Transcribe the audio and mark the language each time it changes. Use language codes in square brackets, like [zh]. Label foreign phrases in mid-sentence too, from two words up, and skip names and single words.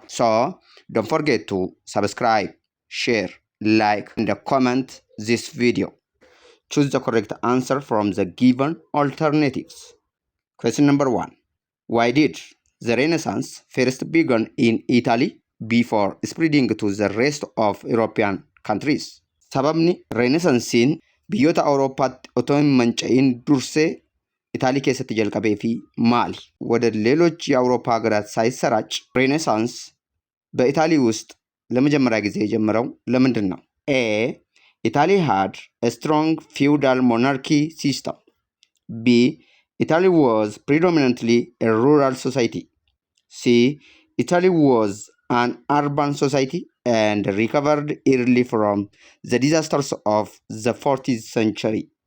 [en] So, don't forget to subscribe, share, like, and comment this video. Choose the correct answer from the given alternatives. Question number 1. Why did the Renaissance first begin in Italy before spreading to the rest of European countries? [om] Sababni Renaissansiin biyyoota Awurooppaatti otoo hin manca'in dursee Itaalii keessatti jalqabee fi maali? [am] ወደ ሌሎች የአውሮፓ ሀገራት ሳይሰራጭ ሬኔሳንስ በኢታሊ ውስጥ ለመጀመሪያ ጊዜ የጀመረው ለምንድን ነው? [en] ኤ Italy had a strong feudal monarchy system. B. Italy was predominantly a rural society. C. Italy was an urban society and recovered early from the disasters of the 14th century.